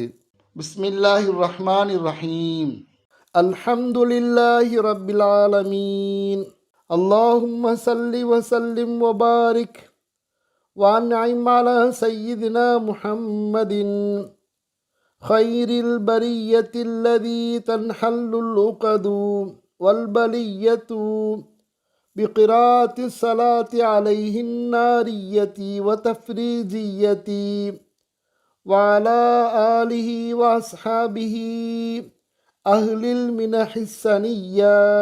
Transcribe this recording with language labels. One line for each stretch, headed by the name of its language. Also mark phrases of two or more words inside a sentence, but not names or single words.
Arabic: بسم الله الرحمن الرحيم. الحمد لله رب العالمين. اللهم صل وسلم وبارك وأنعم على سيدنا محمد خير البرية الذي تنحل العقد والبلية بقراءة الصلاة عليه النارية وتفريجية وعلى آله وأصحابه أهل المنح السنية.